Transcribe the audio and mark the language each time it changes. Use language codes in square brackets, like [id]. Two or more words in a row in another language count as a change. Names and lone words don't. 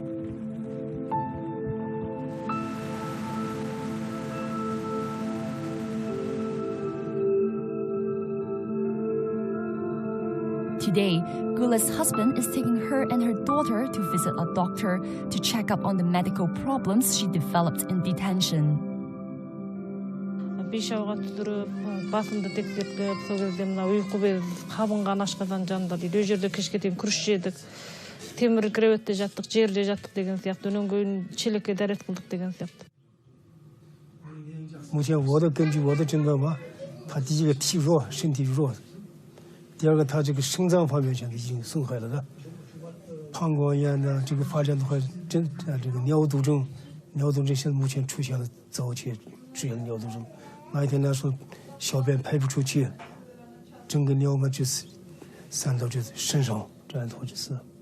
[en] Today, Gula's husband is taking her and her daughter to visit a doctor to check up on the medical problems she developed in detention. [kk] Бейшауға түсіріп, басымды тексертіп, сол кезде мына ұйқы без қабынған ашқазан жанында дейді. Өй жерде кешке дейін күріш жедік, темір креветте жаттық, жерде жаттық деген сияқты, өнен кейін шелекке дәрет қылдық деген сияқты. [zh] 目前我的根据我的诊断吧，他第一个体弱，身体弱，第二个他这个肾脏方面现在已经损害了的，膀胱炎呢，这个发展的话，这个尿毒症现在目前出现了早期出现了尿毒症。那一天来说，小便排不出去，整个尿嘛就是散到就是身上，这样的话就是。